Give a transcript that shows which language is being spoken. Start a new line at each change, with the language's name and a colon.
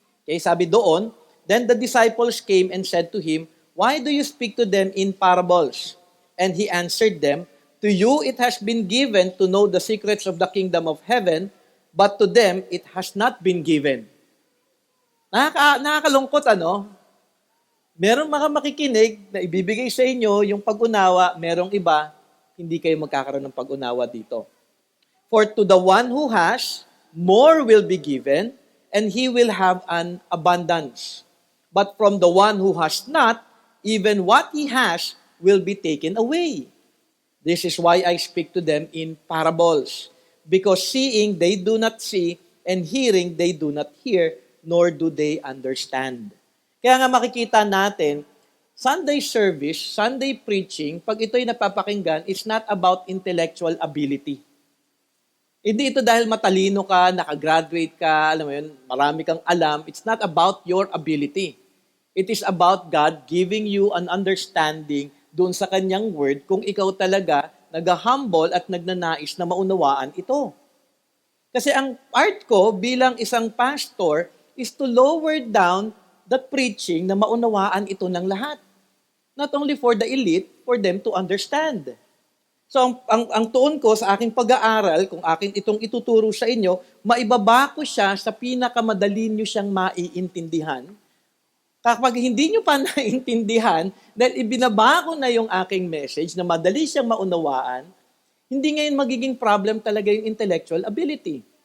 English: Okay,
Filipino: sabi doon,
English: then the disciples came and said to him, why do you speak to them in parables? And he answered them, to you it has been given to know the secrets of the kingdom of heaven, but to them it has not been given.
Filipino: Nakakalungkot, ano? Merong mga makikinig na ibibigay sa inyo yung pag-unawa, merong iba, hindi kayo magkakaroon ng pag-unawa dito.
English: For to the one who has, more will be given, and he will have an abundance. But from the one who has not, even what he has will be taken away. This is why I speak to them in parables. Because seeing they do not see, and hearing they do not hear, nor do they understand.
Filipino: Kaya nga makikita natin,
English: Sunday service, Sunday preaching,
Filipino: pag ito'y napapakinggan,
English: it's not about intellectual ability.
Filipino: Hindi ito dahil matalino ka, nakagraduate ka, alam mo yun, marami kang alam.
English: It's not about your ability. It is about God giving you an understanding
Filipino: doon sa kanyang word kung ikaw talaga nag-humble at nagnanais na maunawaan ito. Kasi ang part ko bilang isang pastor
English: is to lower down the preaching
Filipino: na maunawaan ito ng lahat.
English: Not only for the elite, for them to understand.
Filipino: So, ang tuon ko sa aking pag-aaral, kung akin itong ituturo sa inyo, maibaba ko siya sa pinakamadali nyo siyang maiintindihan. Kapag hindi nyo pa naiintindihan, dahil ibinaba ko na yung aking message na madali siyang maunawaan, hindi ngayon magiging problem talaga yung intellectual ability.